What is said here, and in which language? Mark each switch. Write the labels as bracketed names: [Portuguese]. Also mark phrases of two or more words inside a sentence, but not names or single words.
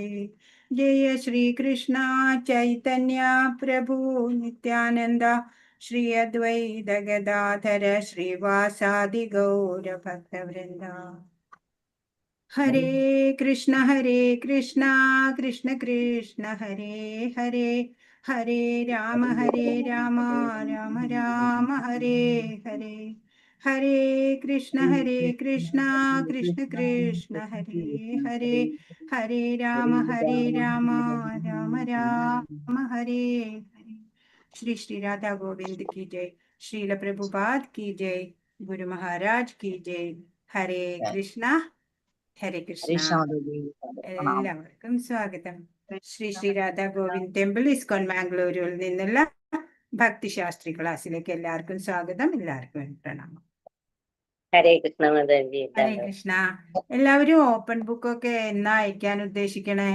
[Sanskrit] ജയ ശ്രീകൃഷ്ണ ചൈതന്യ പ്രഭു നിത്യാനന്ദ ശ്രീ അദ്വൈത ഗദാധര ശ്രീവാസാദി ഗൗരഭക്തവൃന്ദ. ഹരേ കൃഷ്ണ കൃഷ്ണ കൃഷ്ണ ഹരേ ഹരേ ഹരേ രാമ രാമ രാമ ഹരേ ഹരേ. ഹരേ കൃഷ്ണ കൃഷ്ണ കൃഷ്ണ ഹരേ ഹരേ ഹരേ രാമ രാമ രാമ ഹരേ ഹരേ. [Hindi] श्री श्री राधा गोविंद की जय. श्रील प्रभुपाद की जय. गुरु महाराज की जय. [Sanskrit] हरे कृष्ण ഹരേ കൃഷ്ണ. [Malayalam] എല്ലാവർക്കും സ്വാഗതം. ശ്രീ ശ്രീ രാധാ ഗോവിന്ദ് ടെമ്പിൾ ഇസ്കോൺ മാംഗ്ലൂരിൽ നിന്നുള്ള ഭക്തിശാസ്ത്രി ക്ലാസ്സിലേക്ക് എല്ലാവർക്കും സ്വാഗതം. എല്ലാവർക്കും പ്രണാമം. [Sanskrit] ഹരേ കൃഷ്ണ [Malayalam] മാതാജി. [Sanskrit] ഹരേ കൃഷ്ണ. [Malayalam] എല്ലാവരും [English] open book [Malayalam] ഒക്കെ എന്നാ അയക്കാൻ ഉദ്ദേശിക്കണേ?